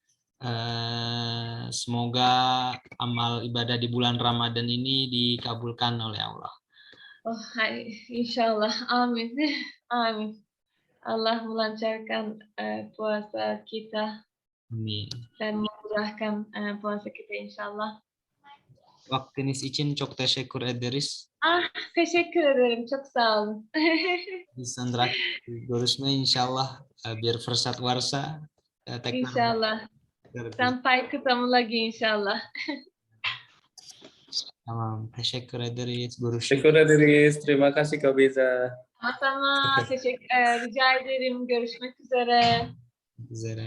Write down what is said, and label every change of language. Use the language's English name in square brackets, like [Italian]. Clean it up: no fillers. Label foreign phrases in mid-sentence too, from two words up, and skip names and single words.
[Indonesian] Semoga amal ibadah di bulan Ramadan ini dikabulkan oleh Allah. Oh, insyaallah. Amin. Amin. Allah melancarkan puasa kita. Amin. Dan memudahkan puasa kita inşallah. [Turkish] Vaktiniz için çok teşekkür ederiz. Teşekkür ederim. Çok sağ olun. Sandra, görüşme inşallah bir fırsat varsa tekrar. İnşallah. [Indonesian] Sampai ketemu lagi inşallah. [Turkish] Tamam, teşekkür ederiz. Görüşürüz. Teşekkür ederiz. [Indonesian] Terima kasih Kak Beza. Sama-sama. [Turkish] Rica ederim. Görüşmek üzere. Üzere.